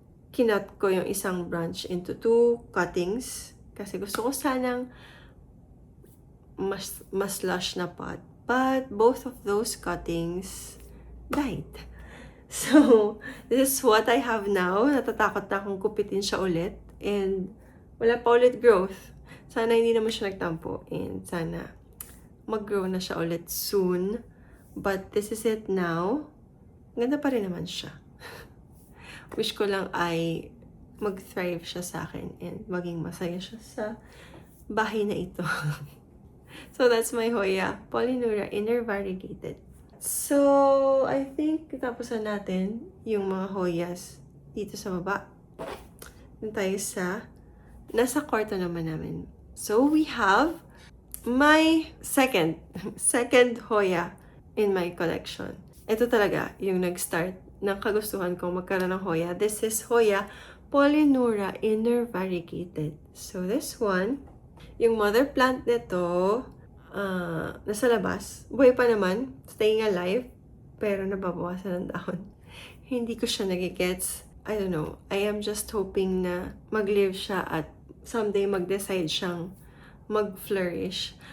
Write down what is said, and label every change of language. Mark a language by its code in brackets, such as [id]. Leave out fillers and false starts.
[tl] Kinut ko yung isang branch into 2 cuttings. Kasi gusto ko sanang mas lush na pot. [en] But both of those cuttings died. So, this is what I have now. [tl] Natatakot na akong kupitin siya ulit. And wala pa ulit growth. Sana hindi naman siya nagtampo. And sana mag-grow na siya ulit soon. [en] But this is it now. [tl] Ganda pa rin naman siya. Wish ko lang ay mag-thrive siya sa akin and maging masaya siya sa bahay na ito. [en] So, that's my Hoya Polynura Inner Variegated. [tl] So, I think tapos na natin yung mga Hoyas dito sa baba. Dun tayo nasa kwarto naman namin. [en] So, we have my second Hoya in my collection. [tl] Ito talaga yung nag-start ng kagustuhan kong magkaroon ng Hoya. [en] This is Hoya Polynura Inner Variegated. [tl] So, this one, yung mother plant nito, nasa labas. Buhay pa naman, staying alive, pero nababawasan ng dahon. Hindi ko siya nagigets. [en] I don't know. I am just hoping [tl] na mag-live siya at someday mag-decide siyang mag-flourish.